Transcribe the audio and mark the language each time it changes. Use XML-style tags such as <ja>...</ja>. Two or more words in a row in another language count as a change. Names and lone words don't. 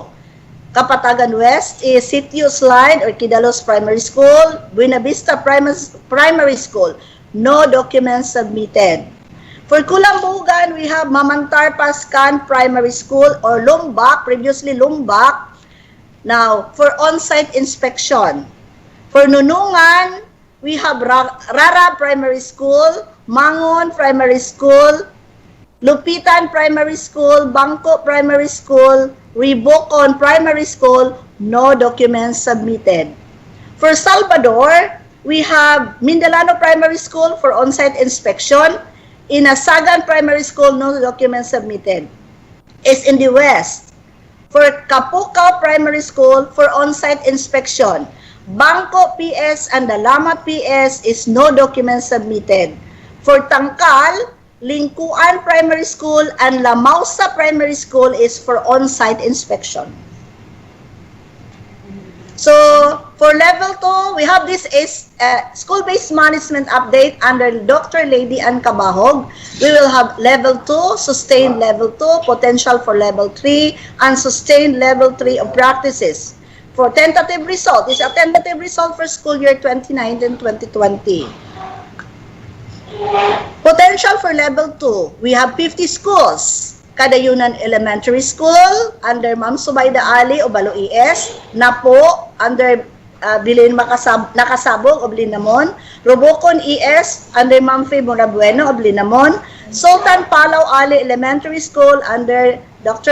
<en>Kapatagan West is Sitio Slide or Kidalos Primary School, Buena Vista Primary School, no documents submitted. For Kulambugan, we have Mamantar Pascan Primary School or Lumbak, previously Lumbak. Now, for on-site inspection, For Nunungan, we have Rara Primary School, Mangon Primary School, Lupitan Primary School, Bangko Primary School, Ribocon Primary School, no documents submitted. For Salvador, we have Mindalano Primary School for on-site inspection. Inasagan Primary School, no documents submitted. Is in the West. For Kapukaw Primary School for on-site inspection. Bangko PS and Dalamat PS is no documents submitted. For Tangkal, Lingkuan Primary School and Lamausa Primary School is for on-site inspection. So, for level 2, we have this is school-based management update under Dr. Lady Ann Cabahog. We will have level 2, sustained level 2, potential for level 3, and sustained level 3 of practices. For tentative result, is a tentative result for school year 2019-2020. Potential for level 2, we have 50 schools. Kadayunan Elementary School, under Ma'am Subayda Ali, Obalo ES, Napo, under Bilin Nakasabog, Oblinamon, Robocon ES, under Ma'am Faye Morabueno, Oblinamon, Sultan Palaw Ali Elementary School, under Dr.</en>